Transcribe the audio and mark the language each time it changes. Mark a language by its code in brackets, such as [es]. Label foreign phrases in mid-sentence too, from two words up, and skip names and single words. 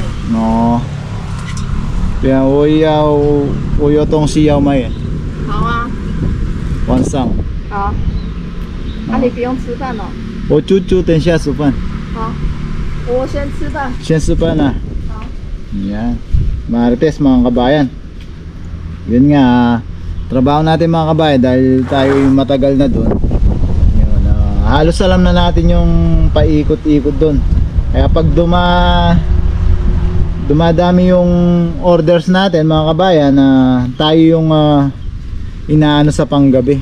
[zh] 哦。对啊，我有东西要卖。好啊。晚上。好。你不用吃饭哦。我就等下吃饭。好，我先吃饭。先吃饭啊。好。 [tl] Yan. Marites mga kabayan. Yun nga, trabaho natin mga kabayan dahil tayo yung matagal na doon. Halos alam na natin yung paikot-ikot doon. Kaya pag dumadami yung orders natin mga kabayan, tayo yung inaano sa panggabi.